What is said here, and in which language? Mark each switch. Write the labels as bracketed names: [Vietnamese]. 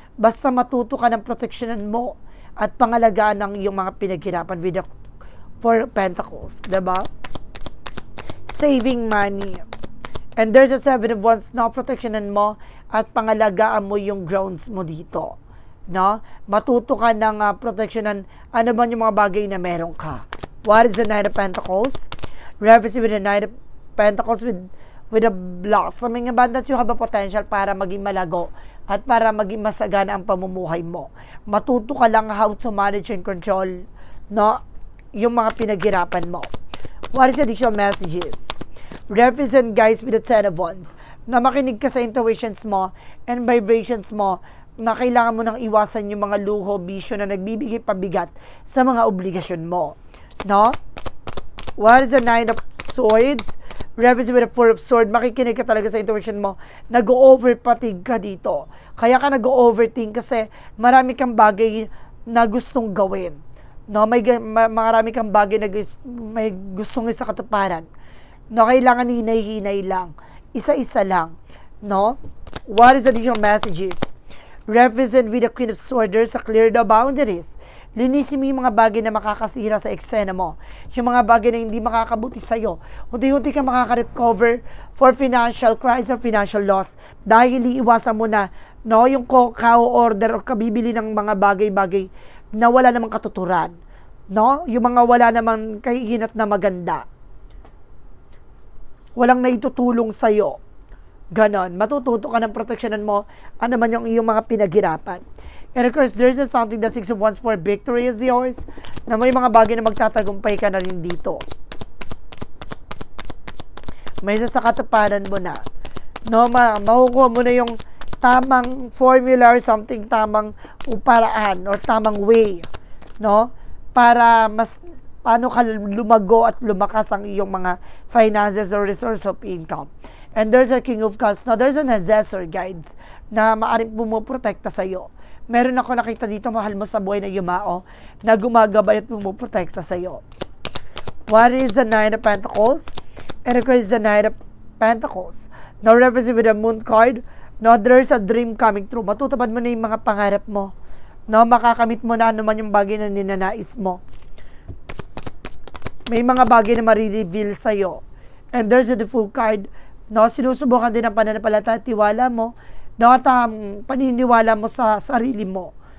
[Filipino] Basta matuto ka ng proteksyonan mo at pangalagaan ng iyong mga pinaghirapan [English] with the Four of Pentacles. [Filipino] Diba? [English] Saving money. And there's a Seven of Wands [Filipino] na proteksyonan mo at pangalagaan mo yung grounds mo dito. No? Matuto ka ng proteksyonan ano man yung mga bagay na meron ka. [English] What is the Nine of Pentacles? Reference with the Nine of Pentacles with a blossoming abundance. You have a potential [Filipino] para maging malago at para maging masagana ang pamumuhay mo. Matuto ka lang [English] how to manage and control, no, [Filipino] yung mga pinaghirapan mo. [English] What is the additional messages? Represent guys with the Ten of Wands. [Filipino] Na makinig ka sa intuitions mo and vibrations mo na kailangan mo nang iwasan yung mga luho, bisyo na nagbibigay pabigat sa mga obligasyon mo. No? [English] What is the Nine of Swords? Represent with the Four of Swords. [Filipino] Makikinig ka talaga sa intuition mo. Nag-overfatigue ka dito. Kaya ka nag-overthink kasi marami kang bagay na gustong gawin. No, marami kang bagay na may gustong isa katuparan. No, kailangan hinay-hinay lang. Isa-isa lang. No? [English] What is additional messages? Represent with the Queen of Swords sa clear the boundaries. [Filipino] Linisin mo yung mga bagay na makakasira sa eksena mo. Yung mga bagay na hindi makakabuti sa'yo. Unti-unti ka makaka-recover [English] for financial crisis or financial loss. [Filipino] Dahil iiwasan mo na, no, yung order o kabibili ng mga bagay-bagay na wala namang katuturan. No? Yung mga wala namang kahihinat na maganda. Walang naitutulong sa'yo. Ganon. Matututo ka ng proteksyonan mo. Ano man yung iyong mga pinaghirapan. [English] And of course, there's something that 6 of Wands for victory is yours. [Filipino] Na may mga bagay na magtatagumpay ka na rin dito. May isa sa katuparan mo na. No, makukuha mo na yung tamang formula [English] or something, [Filipino] tamang paraan or tamang way. No? Para mas paano ka lumago at lumakas ang iyong mga [English] finances or resource of income. And there's a King of Cups. Now, there's an assessor guides [Filipino] na maaaring pumuprotekta sa'yo. Meron ako nakita dito, mahal mo sa buhay na yumao, na gumagabay at pumuprotekta sa'yo. [English] What is the Nine of Pentacles? And of course, the Nine of Pentacles. Now, represent with the Moon card. Now, there's a dream coming true. [Filipino] Matutupad mo na yung mga pangarap mo. No, makakamit mo na naman yung bagay na ninanais mo. May mga bagay na marireveal sa'yo. [English] And there's a Fool card. [Filipino] No, sinusubukan din ang pananampalataya at tiwala mo. No, at paniniwala mo sa sarili mo.